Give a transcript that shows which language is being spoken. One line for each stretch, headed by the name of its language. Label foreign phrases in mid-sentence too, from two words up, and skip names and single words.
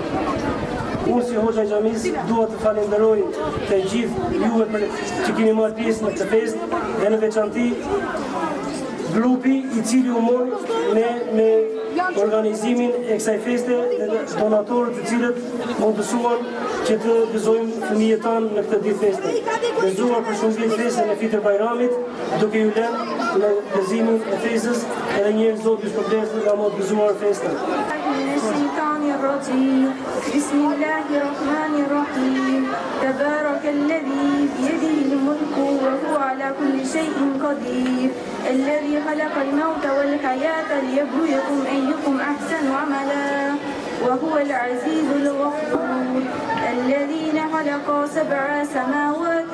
Albanian: Unë si hoxha i xhamis dua të falenderoj të gjithë juve për që keni marrë pjesë në këtë festë dhe në veçanti grupi i cili u mori me organizimin e kësaj feste dhe donatorët të cilët mundësuan që të gëzojmë fëmijët tanë në këtë ditë feste. Gëzuar për shumë vjet festën e Fitr Bajramit, duke ju lënë në gëzimin e festës edhe një herë Zoti ju shpërblet nga më të gëzuar festën.
Arabic: بسم الله الرحمن الرحيم تبارك الذي بيده الملك وهو على كل شيء قدير الذي خلق الموت والحياة ليبلوكم أيكم أحسن عملا وهو العزيز الغفور الذين خلق 7 سماوات